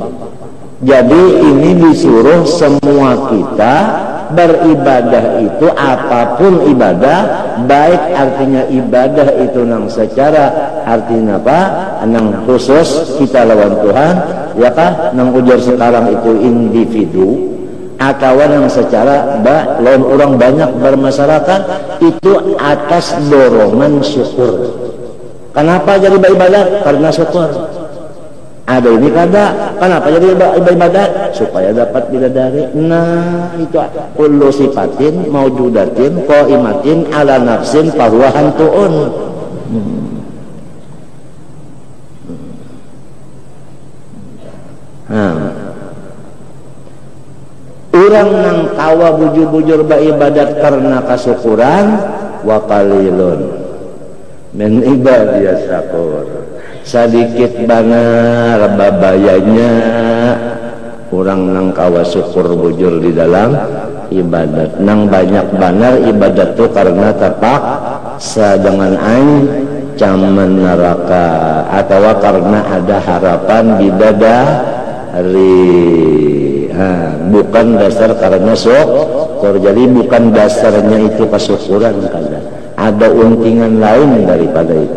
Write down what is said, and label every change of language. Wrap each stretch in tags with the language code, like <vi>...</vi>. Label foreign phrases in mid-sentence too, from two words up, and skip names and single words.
<bjn>Jadi ini disuruh semua kita beribadah itu, apapun ibadah, baik artinya ibadah itu nang secara artinya apa, nang khusus kita lawan Tuhan, ya kah, nang ujar sekarang itu individu, atau nang secara lawan orang banyak bermasyarakat, itu atas dorongan syukur. Kenapa jadi beribadah? Karena syukur. Ada ini kada, kenapa jadi ibadat? Supaya dapat bidadari. Nah, itu</bjn> <ar>كل صفة موجودة قائمة على نفس فهو هانتون.</ar> <bjn>Orang nang tawa bujur-bujur beribadat karena kasyukuran,</bjn> <ar>وقليل من عبادي الشكور.</ar> <bjn>Sedikit banar babayanya orang nang kawa syukur bujur di dalam ibadat. Nang banyak banar ibadat tu karena terpaksa dengan ancaman neraka, atau karena ada harapan bidadari. Bukan dasar karena syukur. Jadi bukan dasarnya itu kesyukuran, ada untingan lain daripada itu.</bjn>